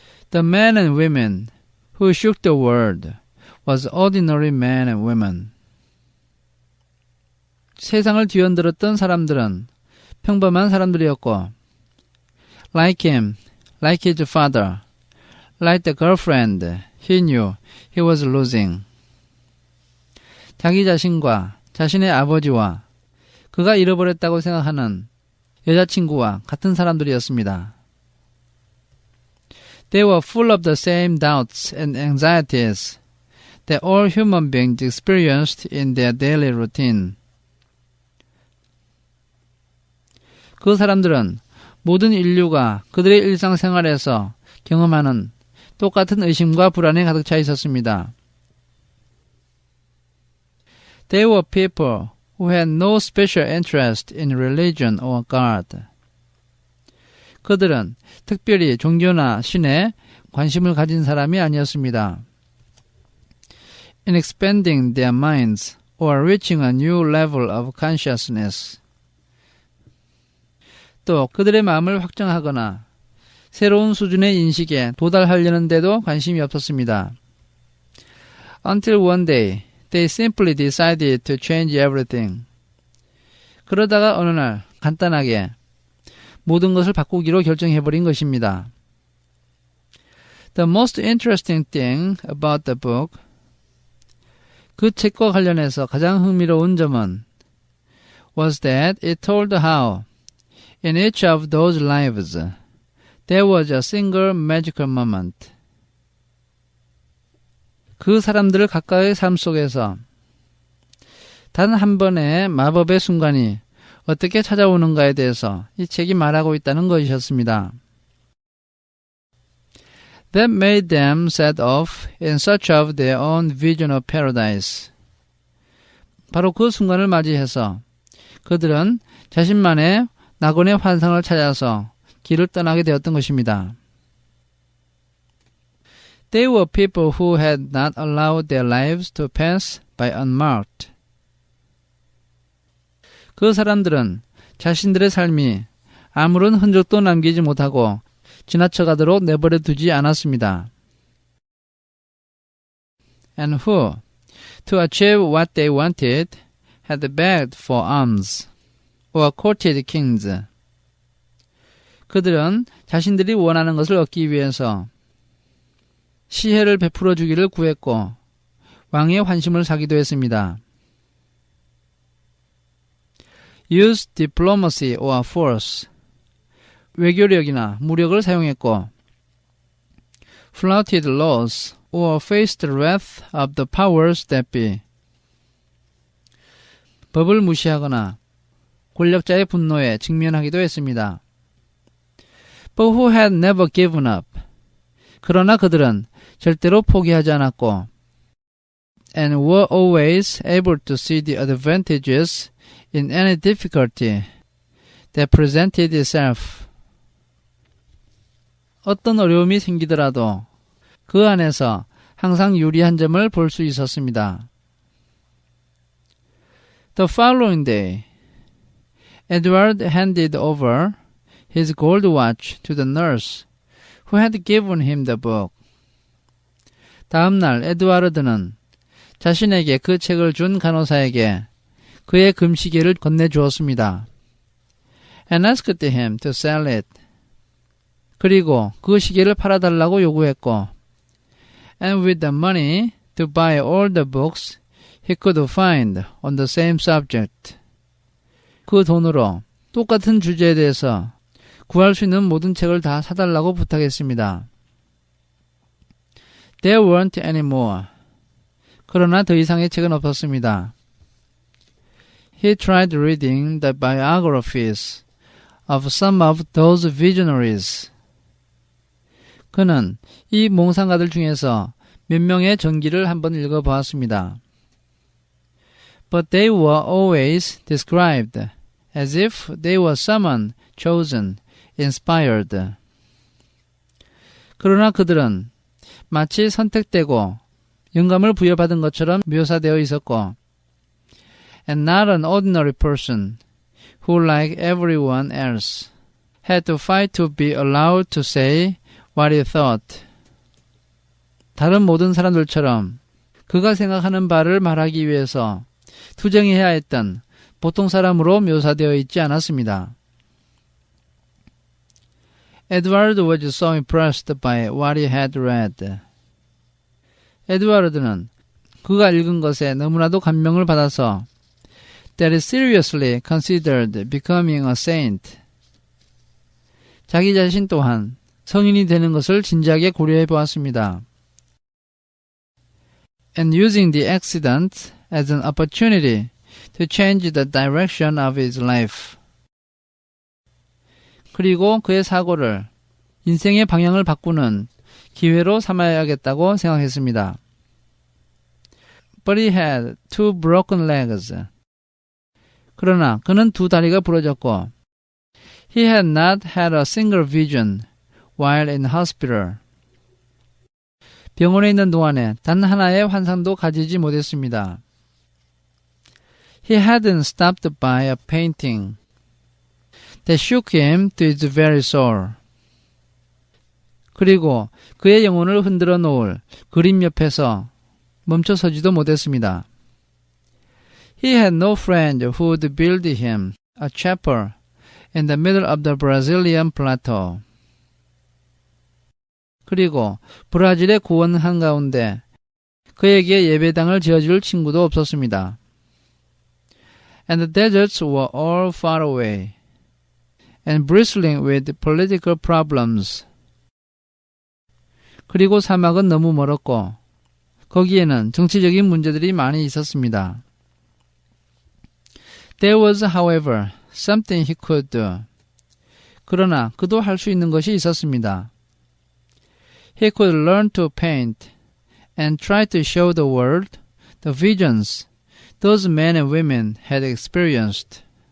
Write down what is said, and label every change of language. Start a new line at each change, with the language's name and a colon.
English: The men and women who shook the world was ordinary men and women.
Korean: 세상을 뒤흔들었던 사람들은 평범한 사람들이었고,
English: like him, like his father, like the girlfriend he knew he was losing.
Korean: 자기 자신과 자신의 아버지와 그가 잃어버렸다고 생각하는 여자친구와 같은 사람들이었습니다.
English: They were full of the same doubts and anxieties that all human beings experienced in their daily routine.
Korean: 그 사람들은 모든 인류가 그들의 일상생활에서 경험하는 똑같은 의심과 불안에 가득 차 있었습니다.
English: They were people who had no special interest in religion or God.
Korean: 그들은 특별히 종교나 신에 관심을 가진 사람이 아니었습니다.
English: In expanding their minds or reaching a new level of consciousness.
Korean: 또 그들의 마음을 확장하거나 새로운 수준의 인식에 도달하려는 데도 관심이 없었습니다.
English: Until one day, they simply decided to change everything.
Korean: 그러다가 어느 날 간단하게 모든 것을 바꾸기로 결정해버린 것입니다.
English: The most interesting thing about the book,
Korean: 그 책과 관련해서 가장 흥미로운 점은
English: was that it told how in each of those lives there was a single magical moment.
Korean: 그 사람들 각각의 삶 속에서 단 한 번의 마법의 순간이 어떻게 찾아오는가에 대해서 이 책이 말하고 있다는 것이었습니다.
English: That made them set off in search of their own vision of paradise.
Korean: 바로 그 순간을 맞이해서 그들은 자신만의 낙원의 환상을 찾아서 길을 떠나게 되었던 것입니다.
English: They were people who had not allowed their lives to pass by unmarked.
Korean: 그 사람들은 자신들의 삶이 아무런 흔적도 남기지 못하고 지나쳐가도록 내버려 두지 않았습니다.
English: And who, to achieve what they wanted, had begged for alms, or courted kings.
Korean: 그들은 자신들이 원하는 것을 얻기 위해서 시혜를 베풀어 주기를 구했고 왕의 환심을 사기도 했습니다.
English: Use diplomacy or force.
Korean: 외교력이나 무력을 사용했고
English: flouted laws or faced the wrath of the powers that be.
Korean: 법을 무시하거나 권력자의 분노에 직면하기도 했습니다.
English: But who had never given up.
Korean: 그러나 그들은 절대로 포기하지 않았고
English: and were always able to see the advantages in any difficulty that presented itself.
Korean: 어떤 어려움이 생기더라도 그 안에서 항상 유리한 점을 볼 수 있었습니다.
English: The following day, Edward handed over his gold watch to the nurse who had given him the book.
Korean: 다음 날 에드와르드는 자신에게 그 책을 준 간호사에게 그의 금시계를 건네주었습니다.
English: And asked him to sell it.
Korean: 그리고 그 시계를 팔아달라고 요구했고
English: and with the money to buy all the books he could find on the same subject.
Korean: 그 돈으로 똑같은 주제에 대해서 구할 수 있는 모든 책을 다 사달라고 부탁했습니다.
English: There weren't any more.
Korean: 그러나 더 이상의 책은 없었습니다.
English: He tried reading the biographies of some of those visionaries.
Korean: 그는 이 몽상가들 중에서 몇 명의 전기를 한번 읽어보았습니다.
English: But they were always described as if they were someone chosen, inspired.
Korean: 그러나 그들은 마치 선택되고 영감을 부여받은 것처럼 묘사되어 있었고
English: and not an ordinary person who like everyone else had to fight to be allowed to say what he thought.
Korean: 다른 모든 사람들처럼 그가 생각하는 바를 말하기 위해서 투쟁해야 했던 보통 사람으로 묘사되어 있지 않았습니다.
English: Edward was so impressed by what he had read.
Korean: 에드와르드는 그가 읽은 것에 너무나도 감명을 받아서
English: that he seriously considered becoming a saint.
Korean: 자기 자신 또한 성인이 되는 것을 진지하게 고려해 보았습니다.
English: And using the accident as an opportunity to change the direction of his life.
Korean: 그리고 그의 사고를 인생의 방향을 바꾸는 기회로 삼아야겠다고 생각했습니다.
English: But he had two broken legs.
Korean: 그러나 그는 두 다리가 부러졌고
English: he had not had a single vision while in hospital.
Korean: 병원에 있는 동안에 단 하나의 환상도 가지지 못했습니다.
English: He hadn't stopped by a painting that shook him to his very soul.
Korean: 그리고 그의 영혼을 흔들어 놓을 그림 옆에서 멈춰서지도 못했습니다.
English: He had no friend who would build him a chapel in the middle of the Brazilian plateau.
Korean: 그리고 브라질의 고원 한가운데 그에게 예배당을 지어줄 친구도 없었습니다.
English: And the deserts were all far away and bristling with political problems.
Korean: 그리고 사막은 너무 멀었고 거기에는 정치적인 문제들이 많이 있었습니다.
English: There was, however, something he could do.
Korean: 그러나 그도 할 수 있는 것이 있었습니다.
English: He could learn to paint and try to show the world the visions those men and women had experienced.